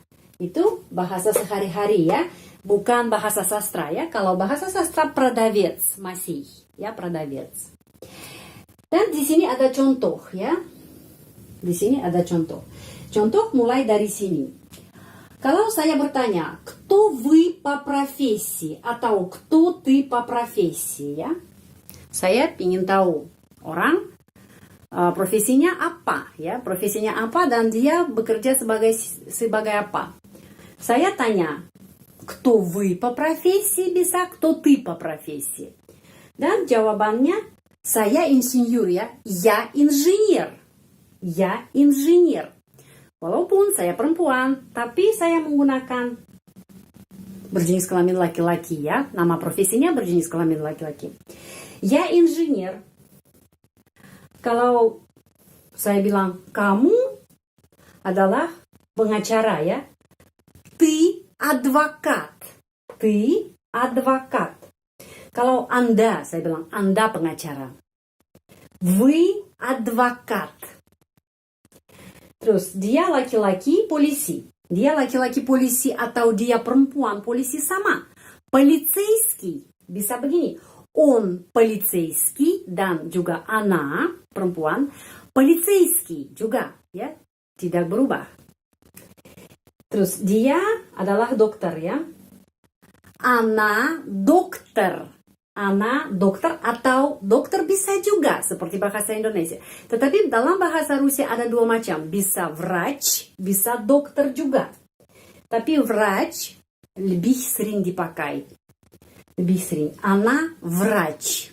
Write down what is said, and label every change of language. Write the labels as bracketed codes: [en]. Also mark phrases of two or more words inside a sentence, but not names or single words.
[id] Itu bahasa sehari-hari ya. Bukan bahasa sastra ya. Kalau bahasa sastra продавец masih. Ya, продавец. Dan di sini ada contoh ya. Di sini ada contoh. Contoh mulai dari sini. Kalau saya bertanya, [ru] кто вы по профессии? Atau кто ты по профессии ya. [id] Saya ingin tahu orang profesinya apa ya, profesinya apa dan dia bekerja sebagai apa. Saya tanya, [ru] кто вы по профессии bisa, кто ты по профессии. [id] Dan jawabannya, saya insinyur ya, [ru] я инженер. Я инженер. [id] Walaupun saya perempuan, tapi saya menggunakan berjenis kelamin laki-laki ya, nama profesinya berjenis kelamin laki-laki. Ya insinyur. Kalau saya bilang kamu adalah pengacara ya. [ru] Ты адвокат. Ты адвокат. [id] Kalau Anda, saya bilang Anda pengacara. [ru] Вы адвокат. [id] Terus dia laki-laki polisi. Dia laki-laki polisi atau dia perempuan polisi sama. Полицейский. Bisa begini. [ru] Он полицейский [id] dan juga она perempuan полицейский juga ya, tidak berubah. Terus dia adalah dokter ya. [ru] Она доктор. [id] ana dokter atau dokter bisa juga seperti bahasa Indonesia. Tetapi dalam bahasa Rusia ada dua macam, bisa vrach, bisa dokter juga. Tapi vrach lebih sering dipakai. Lebih sering. [ru] Она врач.